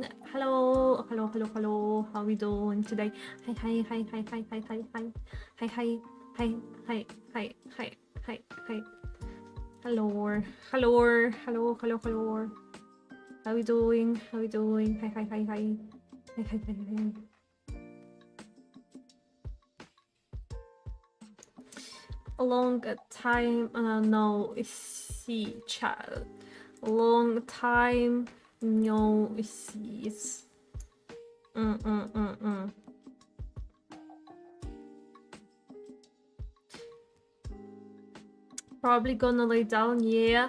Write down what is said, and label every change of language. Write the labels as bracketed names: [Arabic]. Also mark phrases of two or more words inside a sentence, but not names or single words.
[English] Hello, hello, hello, hello. How are we doing today? Hi, hi, hi, hi, hi, hi, hi, hi, hi, hi, hi, hi, hi, hi, hi, hi. Hello, hello, hello, hello, hello. How we doing? How we doing? Hi, hi, hi, hi, hi, hi, hi, hi. A long time no see chat. Long time no sees. Probably gonna lay down, yeah.